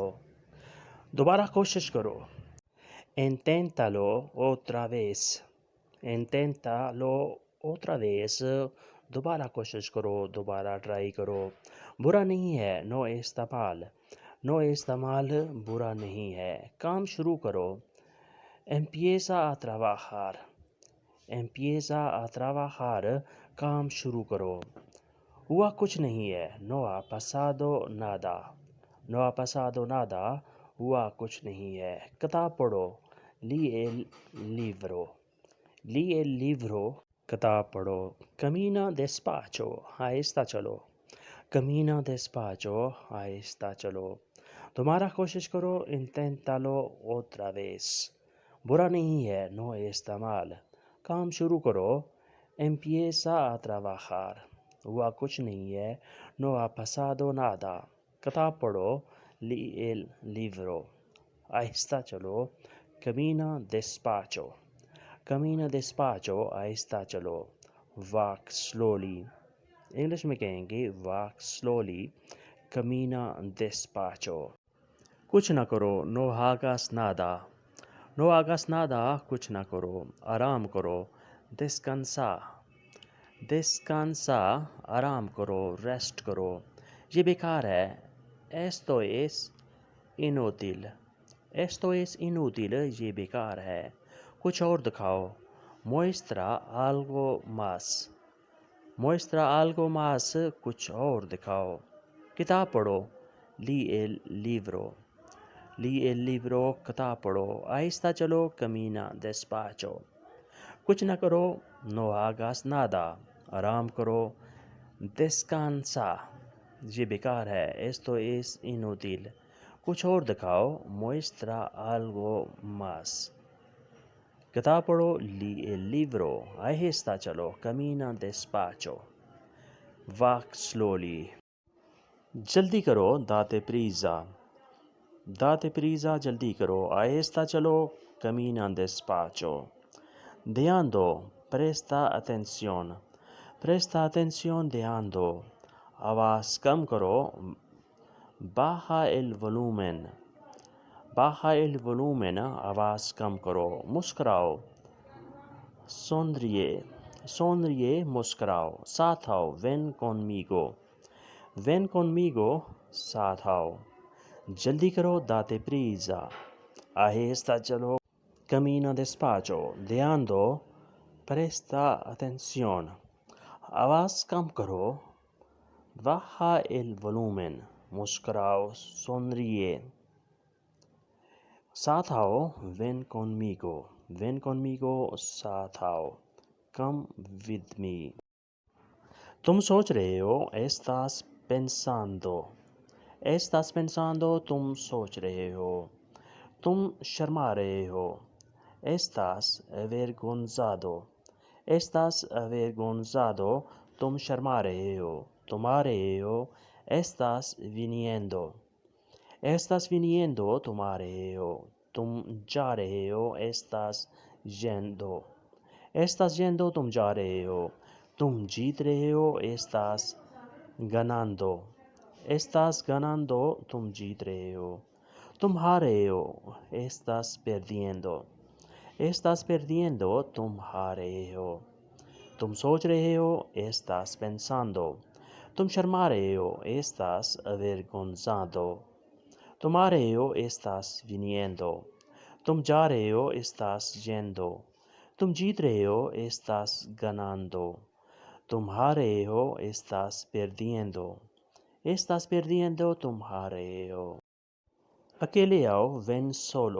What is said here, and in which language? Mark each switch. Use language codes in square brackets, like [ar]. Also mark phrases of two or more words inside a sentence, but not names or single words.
[ur] دوبارہ کوشش کرو. [es] Inténtalo otra vez. Inténtalo otra vez. [ur] دوبارہ کوشش کرو. دوبارہ ٹرائی کرو. برا نہیں ہے. [es] No está mal. No está mal [ur] برا نہیں ہے. کام شروع کرو. [es] Empieza a trabajar. Empieza a trabajar. [ur] کام شروع کرو. ہوا کچھ نہیں ہے. [es] No ha pasado nada. No ha pasado nada. [ur] ہوا کچھ نہیں ہے. کتاب پڑھو. [es] Lee el libro. Lee el libro. [ur] کتاب پڑھو. [es] Camina despacio. [ur] آہستہ چلو. [es] Camina despacio. [ur] آہستہ چلو. دوبارہ کوشش کرو. [es] Inténtalo otra vez. [ur] برا نہیں ہے. [es] No está mal. [ur] کام شروع کرو. [es] Empieza a trabajar. [ur] ہوا کچھ نہیں ہے. [es] No ha pasado nada. [ur] کتاب پڑھو. [es] Lee el libro. [ur] آہستہ چلو. [es] Camina despacio. Camina despacio. [ur] آہستہ چلو. [en] Walk slowly. [ur] انگلش میں کہیں گے [en] walk slowly. [es] Camina despacio. [ur] کچھ نہ کرو. [es] No hagas nada. No hagas nada. [ur] کچھ نہ کرو. آرام کرو. [es] Descansa. Descansa. [ur] آرام کرو. ریسٹ کرو. یہ بیکار ہے. [es] Esto es inútil. Esto es inútil. [ur] یہ بیکار ہے. کچھ اور دکھاؤ. [es] Muestra algo más. Muestra algo más. [ur] کچھ اور دکھاؤ. کتاب پڑھو. [es] Lee el libro. Lee el libro. [ur] کتاب پڑھو. آہستہ چلو. [es] Camina despacio. [ur] کچھ نہ کرو. [es] No hagas nada. [ur] آرام کرو. Descansa. یہ بیکار ہے. [es] Esto es inútil. [ur] کچھ اور دکھاؤ. [es] Muestra algo más. [ur] کتاب پڑھو. [es] Lee el libro. [ur] آہستہ چلو. [es] Camina despacio. [en] Walk slowly. [ur] جلدی کرو. [es] Date prisa. Date prisa. [ur] جلدی کرو. آہستہ چلو. [es] Camina despacio. [ur] دھیان دو. [es] Presta atención. Presta atención. [ur] دھیان دو. آواز کم کرو. [es] Baja el volumen. Baja el volumen. [ur] آواز کم کرو. مسکراؤ. [es] Sonríe. Sonríe. [ur] مسکراؤ. ساتھ آؤ. [es] Ven conmigo. Ven conmigo. [ur] ساتھ آؤ. جلدی کرو. [es] Date prisa. [ur] آہستہ چلو. [es] Camina despacio. [ur] دھیان دو. [es] Presta atención. [ur] آواز کم کرو. [es] Baja el volumen. [ur] مسکراؤ. Sonríe. ساتھ آؤ. [es] Ven conmigo. Ven conmigo. [ur] ساتھ آؤ. [en] Come with me. [ur] تم سوچ رہے ہو. [es] Estás pensando. Estás pensando. [ur] تم سوچ رہے ہو. تم شرما رہے ہو. [es] Estás avergonzado. Estás avergonzado. [ur] تم شرما رہے ہو. تم آ رہے ہو. [es] Estás viniendo. Estás viniendo. [ur] تم آ رہے ہو. تم جا رہے ہو. [es] Estás yendo. Estás yendo. [ur] تم جا رہے ہو. تم جیت رہے ہو. [es] Estás ganando. Estás ganando. [ur] تم جیت رہے ہو. تم ہار رہے ہو. [es] Estás perdiendo. Estás perdiendo. [ur] تم ہار رہے ہو. تم سوچ رہے ہو. [es] Estás pensando. [ur] تم شرما رہے ہو. [es] Estás avergonzado. [ur] تم آ رہے ہو. [es] Estás viniendo. [ur] تم جا رہے ہو. [es] Estás yendo. [ur] تم جیت رہے ہو. [es] Estás ganando. [ur] تم ہار رہے ہو. [es] Estás perdiendo. Estás perdiendo. [ur] تم ہار رہے ہو. اکیلے آؤ. [es] Ven solo.